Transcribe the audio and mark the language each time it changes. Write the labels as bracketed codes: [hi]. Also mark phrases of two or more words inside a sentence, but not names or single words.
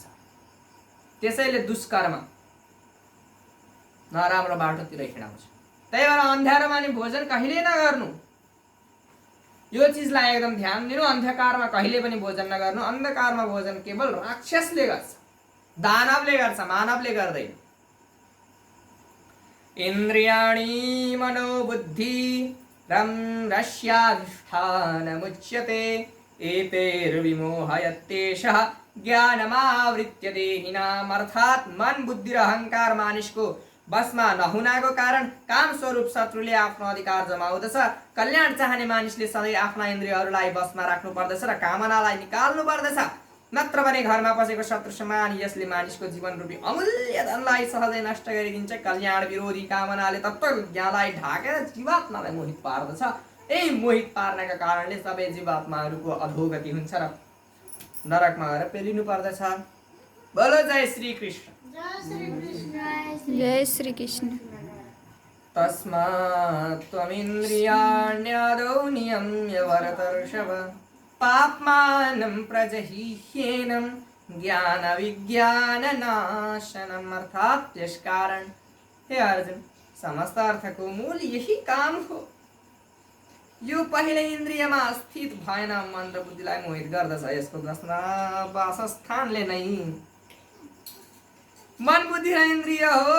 [ne] त्यसैले दुष्कर्म नराम्रो बाटोतिर हिँडाउँछ। त्यही भएर अन्ध्यारोमा नि भोजन कहिल्यै नगर्नु। यो चिजलाई एकदम ध्यान दिनु। अन्धकारमा कहिले पनि भोजन नगर्नु। अन्धकारमा भोजन केवल राक्षसले गर्छ, दानवले गर्छ, मानवले गर्दैन। [sa] इन्द्रियाणि मनोबुद्धि रस्याधिष्ठानमुच्यते एतैर्विमोहयत्येषः ज्ञानमावृत्य देहिनाम्। [ne] अर्थात् मन, बुद्धि र अहंकार मानिसको बसमा नहुनाको कारण काम स्वरूप शत्रुले आफ्नो अधिकार जमाउँदछ। कल्याण चाहने मानिसले सधैँ आफ्ना इन्द्रियहरूलाई बसमा राख्नु पर्दछ र कामनालाई निकाल्नु पर्दछ, नत्र भने घरमा पसेको शत्रु समान यसले मानिसको जीवन रूपी अमूल्य धनलाई सहजै नष्ट गरिदिन्छ। कल्याण विरोधी कामनाले तत्त्वज्ञानलाई ढाकेर जीवात्मालाई मोहित पार्दछ। यही मोहित पार्नका कारणले सबै जीवात्माहरूको अधोगति हुन्छ र नरकमा गएर पेलिनु पर्दछ। बोलो जय श्री कृष्ण। जय श्री कृष्ण। [sa] तस्मात् त्वमिन्द्रियाण्यादौ नियम्य भरतर्षभ पाप्मानं प्रजह्येनं ज्ञान विज्ञान नाशनम्। [ne] अर्थात् यस कारण हे अर्जुन, समस्त अर्थको मूल यही काम हो। यो पहिले इन्द्रियमा स्थित भएन, मन र बुद्धिलाई मोहित गर्दछ। यसको वासस्थानले नै मन, बुद्धि र इन्द्रिय हो।